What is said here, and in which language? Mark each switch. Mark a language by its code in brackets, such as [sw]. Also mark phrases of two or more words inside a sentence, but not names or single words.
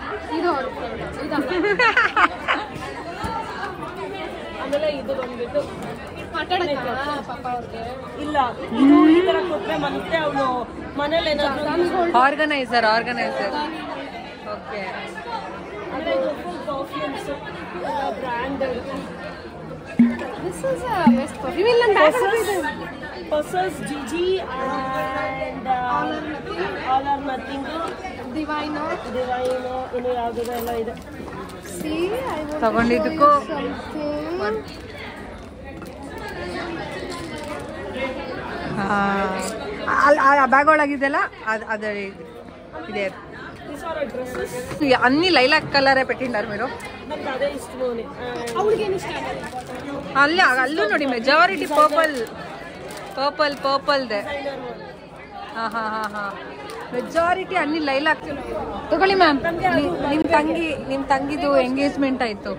[kn] ಆರ್ಗನೈಸರ್. ಓಕೆ. [en] This is a best perfume. Purses, Gigi and All or Nothing. [kn] Divino. ಇನ್ನು ಯಾವುದೋ ಎಲ್ಲ ಇದೆ. [en] See, I want [kn] ತಗೊಂಡಿದ್ದಕ್ಕೂ ಆ ಬ್ಯಾಗ್ ಒಳಗಿದೆಲ್ಲ ಅದೇ ಇದೆ. [te] అన్ని లైలాక్ కలరే పెట్టిండారు మీరు. [kn] ಅಲ್ಲೂ ನೋಡಿ ಮೆಜಾರಿಟಿ ಪರ್ಪಲ್ದೆ. ಮೆಜಾರಿಟಿ ಅన్ని ಲೈಲಾಕ್. ತಗೊಳ್ಳಿ ಮ್ಯಾಮ್. ನಿಮ್ ತಂಗಿದು ಎಂಗೇಜ್ಮೆಂಟ್ ಆಯ್ತು.